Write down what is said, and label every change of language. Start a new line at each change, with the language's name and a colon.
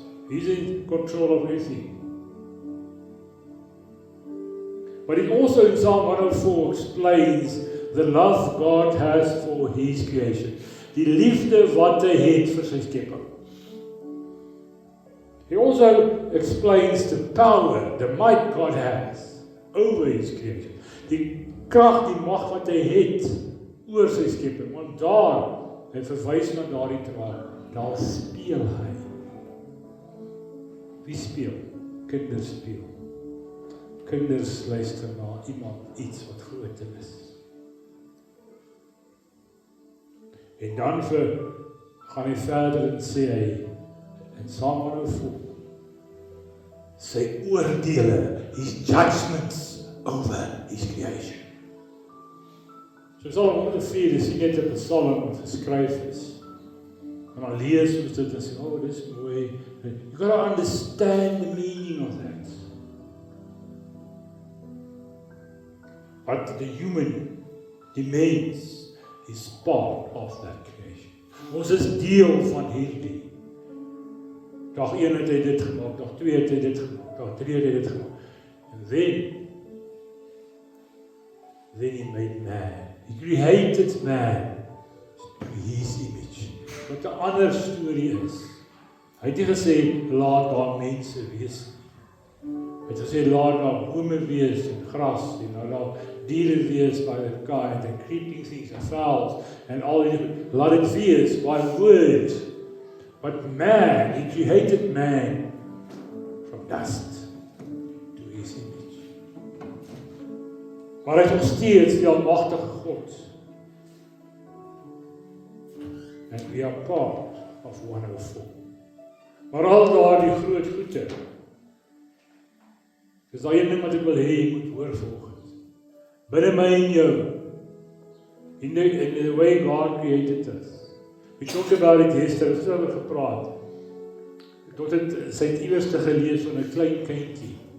English: He's in control of everything. But it also in Psalm 104 explains the love God has for His creation.
Afrikaans: Die liefde wat hy het vir sy skepping.
English: He also explains the power, the might God has over His creation.
Afrikaans: Die krag, die mag wat hy het oor sy skepping. Want hy verwys na daardie draak, daar speel hy. Wie speel? Kinders speel. Kinders luister na iemand iets wat groter is. En dan gaan hy verder en sê hy, in Psalm 104, sy oordeele,
English: His judgments over His creation.
Afrikaans: So Psalm 104 is nie net 'n psalm wat geskryf is. En dan lees ons dit en sê, oh, dis mooi.
English: You got to understand the meaning of that. But the human,
Afrikaans: die mens,
English: is part of that creation.
Afrikaans: Ons is deel van hierdie. Dag 1 het hy dit gemaak, dag 2 het hy dit gemaak, dag 3 het hy dit gemaak.
English: And then he made man. He created man to his image.
Afrikaans: Wat 'n ander storie is. Hy het nie gesê, laat daar mense wees. Hy het gesê, laat daar bome wees en gras en laat daar diere wees
English: by the kind and creeping things and fowls
Afrikaans: and all die, laat it wees by word.
English: But man, he created man from dust to his image.
Afrikaans: Maar hy is nog steeds die almagtige God.
English: And we are part of 104.
Afrikaans: Maar al daardie groot goede, dis daai een ding wat ek wil hê jy moet hoor volgens. Binne my en jou,
English: in the way God created us. We talked about it yesterday,
Afrikaans: ons het oor gepraat. Tot het, sy het iewers te gelees van 'n klein kindjie.